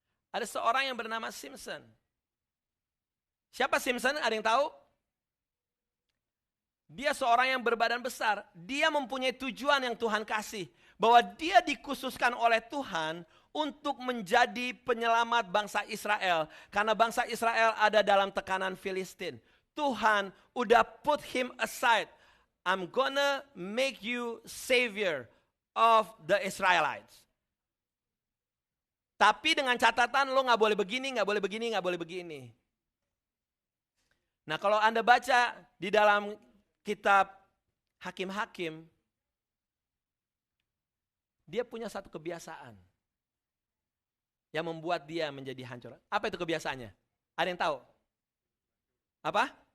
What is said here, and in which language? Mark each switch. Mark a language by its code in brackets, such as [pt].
[id] Ada seorang yang bernama Simpson. Siapa Simpson? Ada yang tahu? Dia seorang yang berbadan besar. Dia mempunyai tujuan yang Tuhan kasih. Bahwa dia dikhususkan oleh Tuhan untuk menjadi penyelamat bangsa Israel. Karena bangsa Israel ada dalam tekanan Filistin. Tuhan udah [en] put him aside. I'm gonna make you savior of the Israelites. [id] Tapi dengan catatan lo gak boleh begini, gak boleh begini, gak boleh begini. Nah kalau Anda baca di dalam kitab Hakim-Hakim, dia punya satu kebiasaan yang membuat dia menjadi hancur. Apa itu kebiasaannya? Ada yang tahu? Apa?